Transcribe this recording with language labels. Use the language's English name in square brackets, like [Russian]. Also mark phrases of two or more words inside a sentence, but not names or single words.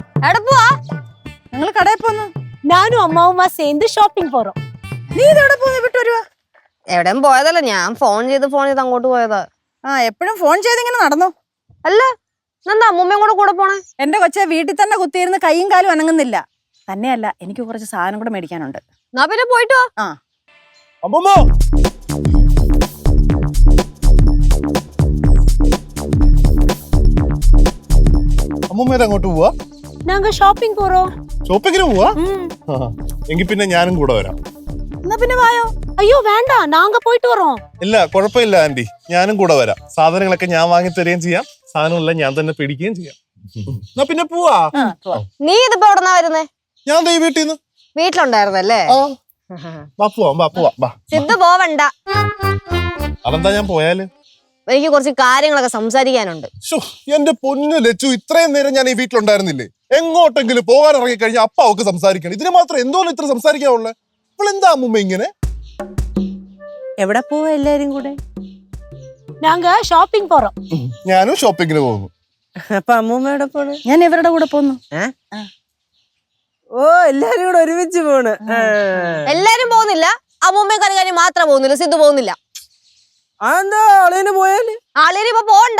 [Malayalam] എവിടെ പോവാ? ഞങ്ങൾ കടയിൽ പോന്നു. [Tamil] நானும் அம்மாவுமா சேர்ந்து ஷாப்பிங் போறோம். [Malayalam] നീ ഇതെവിടെ പോന്നു വിട്ടു വരുവാ? എവിടെയും പോയതല്ല, ഞാൻ ഫോൺ ചെയ്ത് അങ്ങോട്ട് പോയതാ. എപ്പോഴും ഫോൺ ചെയ്ത് ഇങ്ങനെ നടന്നോ? അല്ല, എന്താ അമ്മൂമ്മയും കൂടെ പോണേ? എന്റെ കൊച്ചെ വീട്ടിൽ തന്നെ കുത്തിയിരുന്ന് കൈയും കാലും അനങ്ങുന്നില്ല. തന്നെയല്ല, എനിക്ക് കുറച്ച് സാധനം കൂടെ മേടിക്കാനുണ്ട്. എന്നാ പിന്നെ പോയിട്ട് വാ. അമ്മൂമ്മ അമ്മൂമ്മേടെ അങ്ങോട്ട് പോവാ? [Tamil] நாங்க ஷாப்பிங் போறோம். [Malayalam] ഷോപ്പിങ്ങിന് പോവാ? എങ്കിൽ പിന്നെ ഞാനും കൂടെ വരാം. എന്നാ പിന്നെ വായോ. [Tamil] ஐயோ வேண்டாம், நாங்க போயிட்டு வரோம். [Malayalam] ഇല്ല, കുഴപ്പമില്ല ആന്റി, ഞാനും കൂടെ വരാം. സാധനങ്ങളൊക്കെ ഞാൻ വാങ്ങി തരികയും ചെയ്യാം, സാധനങ്ങളെല്ലാം ഞാൻ തന്നെ പിടിക്കുകയും ചെയ്യാം. എന്നാ പിന്നെ പോവാ. നീ ഇതിപ്പോ എവിടെന്നാ വരുന്നേ? ഞാൻ ദേ വീട്ടിൽ നിന്ന്. വീട്ടിലുണ്ടായിരുന്നല്ലേ? വാ പോവാ. സിദ്ധു പോവണ്ട. അതെന്താ ഞാൻ പോയാല്? എനിക്ക് കുറച്ച് കാര്യങ്ങളൊക്കെ സംസാരിക്കാനുണ്ട്. എന്റെ പൊന്നു ലച്ചു, ഇത്രയും നേരം ഞാൻ ഈ വീട്ടിലുണ്ടായിരുന്നില്ലേ? എങ്ങോട്ടെങ്കിലും പോകാൻ ഇറങ്ങി കഴിഞ്ഞാൽ അപ്പ അവക്ക് സംസാരിക്കണം. ഇതിന് മാത്രം എന്തോ ഇത്ര സംസാരിക്കാനുള്ളേ? ഇവളെന്താ അമ്മൂമ്മ ഇങ്ങനെ? എവിടെ പോവാ എല്ലാരും കൂടെ? [Tamil] நாங்க ஷாப்பிங் போறோம். [Malayalam] ഞാനും ഷോപ്പിങ്ങിന് പോകുന്നു. അപ്പൊ അമ്മൂമ്മയുടെ പോണ്? ഞാൻ ഇവരുടെ കൂടെ പോന്നു. ഓ, എല്ലാരും കൂടെ ഒരുമിച്ച് പോണ്. എല്ലാരും പോകുന്നില്ല, അമ്മൂമ്മയും കരകാരി മാത്രം പോകുന്നില്ല, സിദ്ധു പോകുന്നില്ല. എന്താ അളിയന് പോയാല്? ആളിന് ഇപ്പൊ പോകണ്ട.